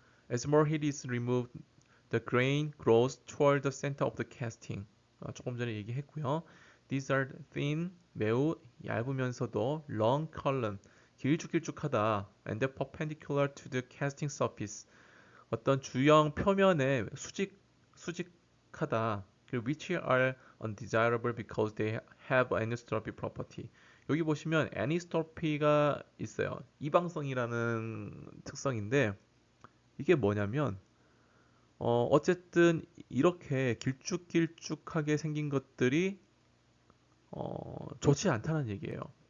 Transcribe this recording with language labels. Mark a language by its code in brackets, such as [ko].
[en] As more heat is removed, the grain grows toward the center of the casting. [ko] 조금 전에 얘기했고요. [en] These are thin, [ko] 매우 얇으면서도 [en] long column, [ko] 길쭉길쭉하다. [en] And perpendicular to the casting surface. [ko] 어떤 주형 표면에 수직하다. [en] Which are undesirable because they have anisotropy property. [ko] 여기 보시면 anisotropy가 있어요. 이방성이라는 특성인데 이게 뭐냐면 어쨌든 이렇게 길쭉길쭉하게 생긴 것들이 좋지 않다는 얘기예요.